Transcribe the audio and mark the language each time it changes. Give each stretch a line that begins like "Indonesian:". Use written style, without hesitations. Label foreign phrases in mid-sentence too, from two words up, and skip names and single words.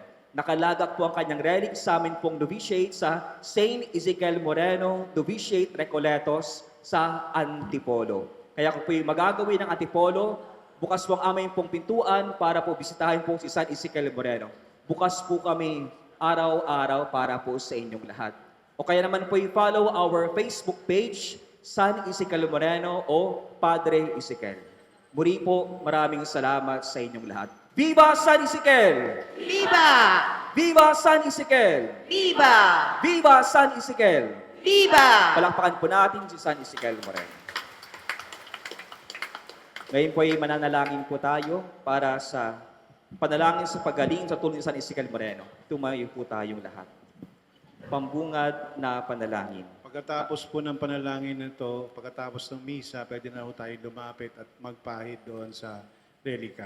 Filipino: Nakalagak po ang kanyang relic sa amin pong novitiate sa Saint Ezequiel Moreno Novitiate Recoletos sa Antipolo. Kaya kung po'y magagawin ng Antipolo, bukas po ang aming pong pintuan para po bisitahin po si San Ezequiel Moreno. Bukas po kami araw-araw para po sa inyong lahat. O kaya naman po i-follow
English: our Facebook page,
Filipino: San Ezequiel Moreno o Padre Ezequiel. Muli po, maraming salamat sa inyong lahat.
Spanish: Viva San Ezequiel! Viva! Viva San Ezequiel! Viva! Viva San Ezequiel! Viva!
Filipino: Palakpakan po natin si San Ezequiel Moreno. Ngayon po ay mananalangin po tayo para sa panalangin sa pagaling sa tulong ni San Ezequiel Moreno. Tumayo po tayong lahat. Pambungad na panalangin. Pagkatapos po ng panalangin nito, pagkatapos ng misa, pwede na po tayo lumapit at magpahid doon sa relika.